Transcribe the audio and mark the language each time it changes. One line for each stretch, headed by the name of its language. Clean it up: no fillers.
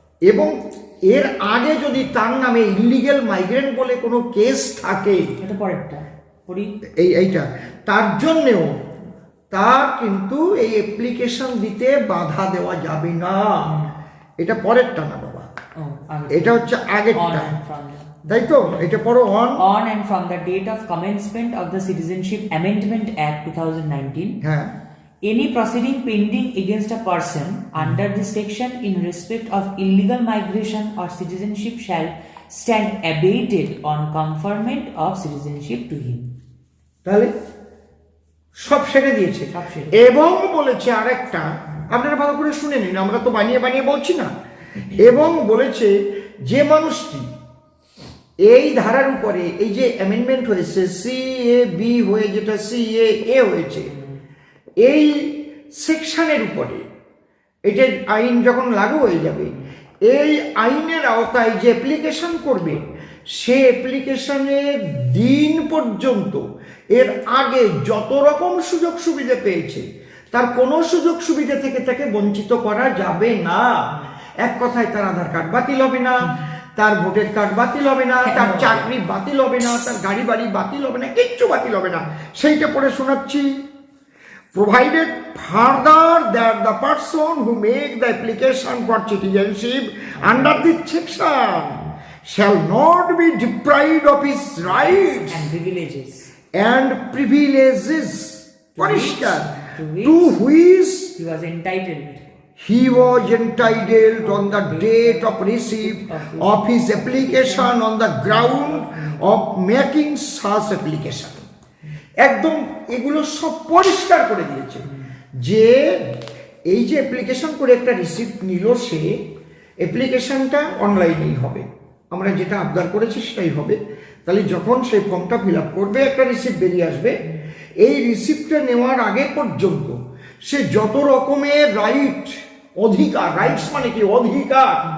Bangla: এবং এর আগে যদি তার নামে ইলিগ্যাল মাইগ্রেন্ট বলে কোনো কেস থাকে, এটা পরেরটা পড়ি, এইটা তার জন্যেও তার কিন্তু এই অ্যাপ্লিকেশন দিতে বাধা দেওয়া যাবে না। এটা পরেরটা না বাবা, এটা হচ্ছে আগেরটা, তাই তো। এটা পড়ো,
English: on and from the date of commencement of the Citizenship Amendment Act 2019,
Bangla: হ্যাঁ,
English: any proceeding pending against a person under this section in respect of illegal migration or citizenship shall stand abated on conferment of citizenship to him.
Bangla: তাহলে সব সেরে দিয়েছে। এবং বলেছে আরেকটা, আপনারা ভালো করে শুনে নিন, আমরা তো বানিয়ে বানিয়ে বলছি না। এবং বলেছে যে মানুষটি এই ধারার উপরে, এই যে অ্যামেন্ডমেন্ট হয়েছে, CAB হয়ে যেটা CAA হয়েছে, এই সেকশনের উপরে এটা আইন যখন লাগু হয়ে যাবে, এই আইনের আওতায় যে অ্যাপ্লিকেশন করবে সে অ্যাপ্লিকেশনের দিন পর্যন্ত এর আগে যত রকম সুযোগ সুবিধা পেয়েছে তার কোনো সুযোগ সুবিধা থেকে তাকে বঞ্চিত করা যাবে না। এক কথায় তার আধার কার্ড বাতিল হবে না, তার ভোটার কার্ড বাতিল হবে না, তার চাকরি বাতিল হবে না, তার গাড়ি বাড়ি বাতিল হবে না, কিচ্ছু বাতিল হবে না। সেইটা পড়ে শোনাচ্ছি।
English: Provided further that the person who make the application for citizenship under this section shall not be deprived of his rights and privileges and privileges
Bangla: পরিষ্কার
English: to which to which he was entitled he was entitled on the date of receipt of his application on the ground of making such application.
Bangla: একদম এগুলো সব পরিষ্কার করে দিয়েছে যে এই যে অ্যাপ্লিকেশন করে একটা রিসিপ্ট নিল, সে অ্যাপ্লিকেশনটা অনলাইনেই হবে, আমরা যেটা আবদার করেছি সেটাই হবে। তাহলে যখন সেই ফর্মটা ফিল আপ করবে একটা রিসিপ্ট বেরিয়ে আসবে, এই রিসিপ্টটা নেওয়ার আগে পর্যন্ত সে যত রকমের রাইট অধিকার, রাইটস মানে কি অধিকার,